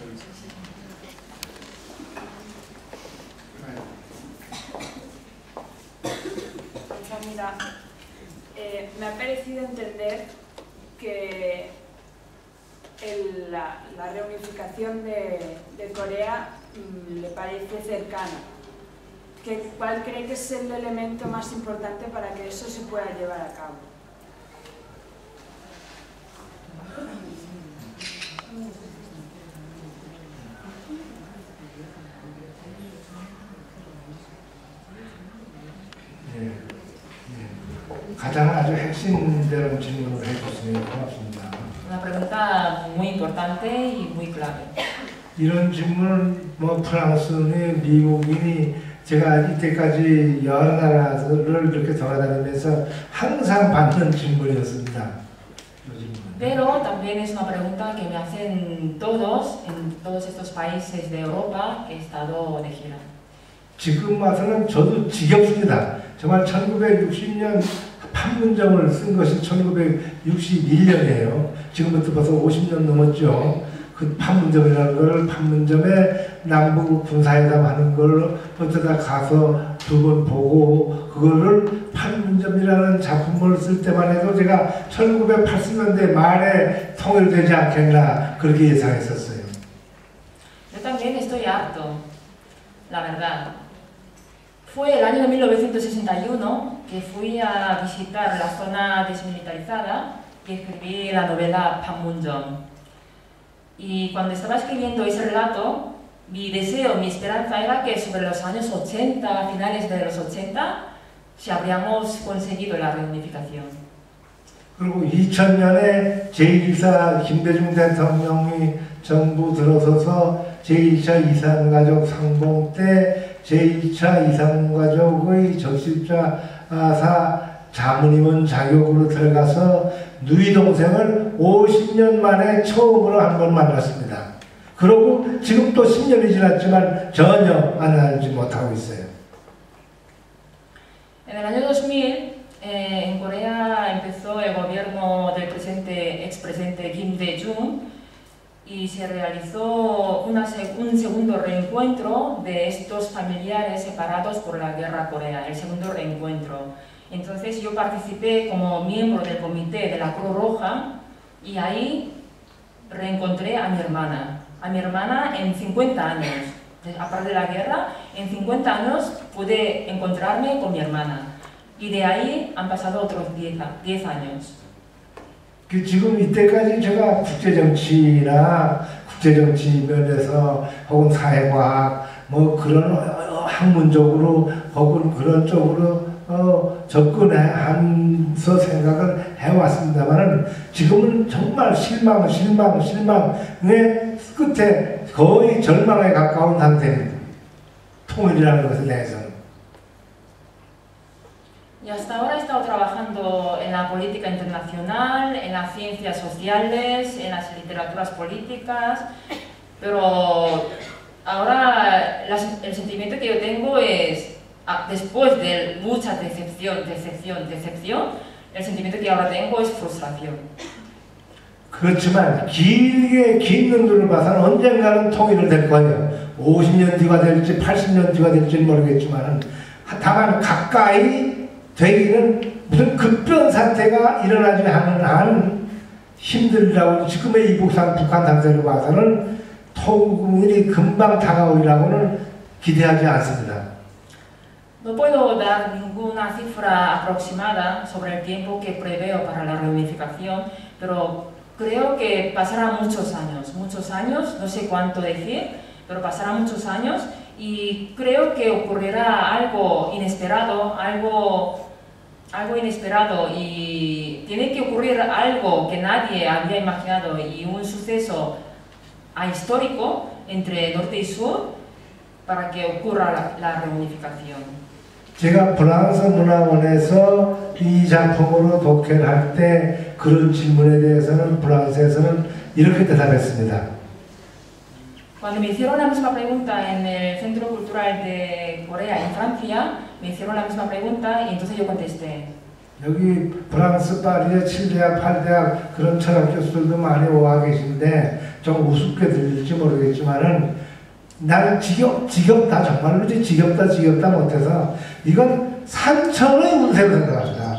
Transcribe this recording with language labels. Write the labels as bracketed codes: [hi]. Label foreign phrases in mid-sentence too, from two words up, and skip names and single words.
[es] Mira, me ha parecido entender que la reunificación de Corea le parece cercana. ¿Cuál cree que es el elemento más importante para que eso se pueda llevar a cabo? [ko] 가장 아주 핵심되는 질문을 해주시면 고맙습니다. [es] Una pregunta muy importante y muy clave. [ko] 이런 질문을 뭐 프랑스니 미국이니 제가 이때까지 여러 나라를 이렇게 돌아다니면서 항상 받는 질문이었습니다. [es] Pero también es una pregunta que me hacen todos en todos estos países de Europa que he estado de gira. [ko] 지금 와서는 저도 지겹습니다. 정말 1960년 판문점을 쓴 것이 1961년이에요. 지금부터 벌써 50년 넘었죠. 그 판문점이라는 걸 판문점에 남북 군사회담 하는 걸 어쩌다 가서 두 번 보고 그거를 판문점이라는 작품을 쓸 때만 해도 제가 1980년대 말에 통일되지 않겠나 그렇게 예상했었어요. [es] Yo también estoy harto, la verdad. Fue el año 1961 que fui a visitar la zona desmilitarizada y escribí la novela Panmunjom. Y cuando estaba escribiendo ese relato, mi deseo, mi esperanza era que sobre los años 80, finales de los 80, si habríamos conseguido la reunificación. [ko] 그리고 2000년에 제1사 김대중 대통령이 정부 들어서서 제1차 이산가족 상봉 때 제2차 이산가족의 적십자사 자문위원 자격으로 들어가서 누이 동생을 50년 만에 처음으로 한 번 만났습니다. 그러고 지금 또 10년이 지났지만 전혀 만나지 못하고 있어요. [es] En el año 2000, en Corea empezó el gobierno del expresidente Kim Dae-jung y se realizó un segundo reencuentro de estos familiares separados por la guerra Corea, el segundo reencuentro. Entonces yo participé como miembro del comité de la Cruz Roja y ahí reencontré a mi hermana en 50 años. Aparte de la guerra, en 50 años pude encontrarme con mi hermana y de ahí han pasado otros 10 años. [ko] 지금 이때까지 제가 국제정치나 국제정치 면에서 혹은 사회과학 뭐 그런 학문적으로 혹은 그런 쪽으로 접근하면서 생각을 해왔습니다만은 지금은 정말 실망의 끝에 거의 절망에 가까운 상태입니다. 통일이라는 것에 대해서는. [es] Y hasta ahora he estado trabajando en la política internacional, en las ciencias sociales, en las literaturas políticas, pero ahora el sentimiento que yo tengo es, después de mucha decepción, el sentimiento que ahora tengo es frustración. [ko] 그렇지만 길게 긴 눈으로 봐서는 언젠가는 통일을 될 거예요. 50년 뒤가 될지 80년 뒤가 될지 모르겠지만 다만 가까이 되기는 무슨 급변 사태가 일어나지 않는 한 힘들다고 지금의 이북한 북한 상태로 봐서는 통일이 금방 다가오리라고는 기대하지 않습니다. [es] No puedo dar ninguna cifra aproximada sobre el tiempo que preveo para la reunificación, pero creo que pasarán muchos años, no sé cuánto decir, pero pasarán muchos años y creo que ocurrirá algo inesperado, algo inesperado y tiene que ocurrir algo que nadie había imaginado y un suceso ahistórico entre norte y sur para que ocurra la reunificación. [ko] 제가 프랑스 문화원에서 이 작품으로 독해를 할 때 그런 질문에 대해서는 프랑스에서는 이렇게 대답했습니다. [es] Cuando me hicieron la misma pregunta en el Centro Cultural de Corea, en Francia, me hicieron la misma pregunta y entonces yo contesté. [ko] 여기 프랑스 파리의 7대학, 8대학 그런 철학 교수들도 많이 와 계신데 좀 우습게 들릴지 모르겠지만은 나는 지겹다 정말로 지겹다 못해서 이건 산천의 운세로 생각합니다.